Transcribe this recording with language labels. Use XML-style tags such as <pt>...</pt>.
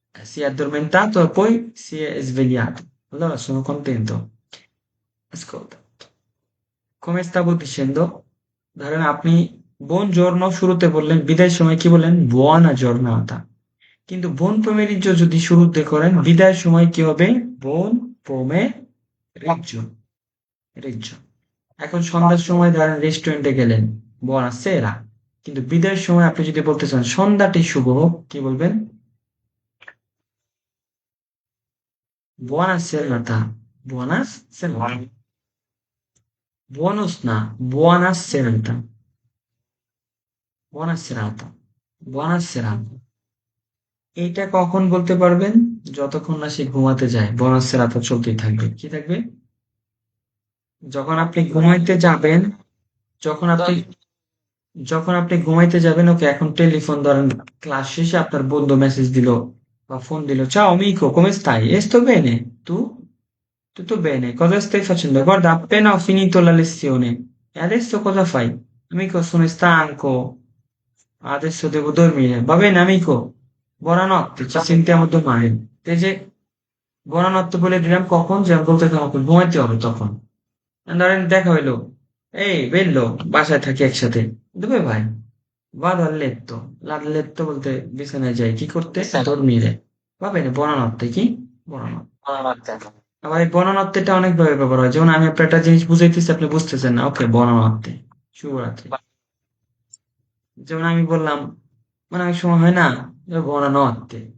<it>Si è addormentato e poi si è svegliato. Allora sono contento. Ascolta, come stavo dicendo,</it> <bn>ধরেন আপনি buongiorno শুরুতে বললেন, বিদায়ের সময় কি বললেন?</bn> <it>Buona giornata.</it> <bn>কিন্তু buon pomeriggio যদি শুরুতে করেন, বিদায়ের সময় কি হবে?</bn> <it>Buon pomeriggio. রিজ্জো।</it> <bn>এখন সন্ধ্যার সময় ধরেন রেস্টুরেন্টে গেলেন, buona sera. কিন্তু বিদায়ের সময় আপনি যদি বলতে চান সন্ধ্যাটি শুভ হোক, কি বলবেন?</bn> <it>Buona serata. Buona serata. Buonus না, buona serata. Buona serata. Buona serata.</it> <bn>এইটা কখন বলতে পারবেন? যতক্ষণ না সে ঘুমাতে যায়, buona serata চলতেই থাকবে। কি থাকবে? যখন আপনি ঘুমাইতে যাবেন, যখন আপনি যখন আপনি ঘুমাইতে যাবেন, ওকে এখন টেলিফোন ধরেন, ক্লাস শেষে আপনার বন্ধু মেসেজ দিল বা ফোন দিল,</bn> <it>ciao amico, come stai? Sto bene, tu? Tutto bene, cosa stai facendo? Guarda, appena ho finito la lezione. E adesso cosa fai? Amico, sono stanco, adesso devo dormire. Va bene, amico? Buonanotte, ci sentiamo domani.</it> <bn>এই যে buonanotte বলে দিলাম কখন? যে বলতে আমাকে ঘুমাইতে হবে তখন। ধরেন দেখা হইলো, এই বেরলো, বাসায় থাকি একসাথে। দেবে ভাই,</bn> <it>vado a letto.</it> <bn>Letto বলতে বিছানায় যাই। কি করতে?</bn> <it>dormire. Va bene, buonanotte. কি? buonanotte.</it> <bn>বুঝতে আবার এই বনানত্তেটা অনেক ভাবে ব্যবহার হয়। যেমন আমি আপনার একটা জিনিস বুঝাইতেছি, আপনি বুঝতেছেন না। ওকে, বনানত্তে। শুভরাত্রি। যেমন আমি বললাম, মানে অনেক সময় হয় না, বনানত্তে।</bn>